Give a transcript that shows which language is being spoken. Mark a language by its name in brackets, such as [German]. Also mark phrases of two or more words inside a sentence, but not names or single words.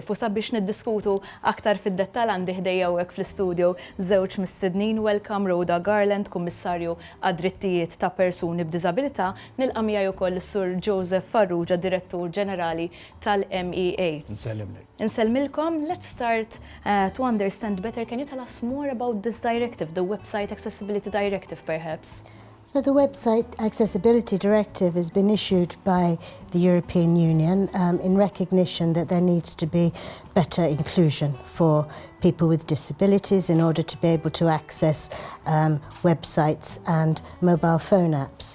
[Maltese] U sabiex niddiskutu aktar fid-dettall għandi ħdejja hawnhekk fl-istudio żewġ mistednin. Welcome Rhoda Garland, Kummissarju għad-Drittijiet ta' Persuni b'Diżabilità, nilqa' miegħi wkoll is-Sur Joseph Farrugia, Direttur Ġenerali tal-MEA. Insellmilkom, [English] let's start to understand better. Can you tell us more about this directive, the Website Accessibility Directive, perhaps? So the Website Accessibility Directive has been issued by the European Union in recognition that there needs to be better inclusion for people with disabilities in order to be able to access websites and mobile phone apps.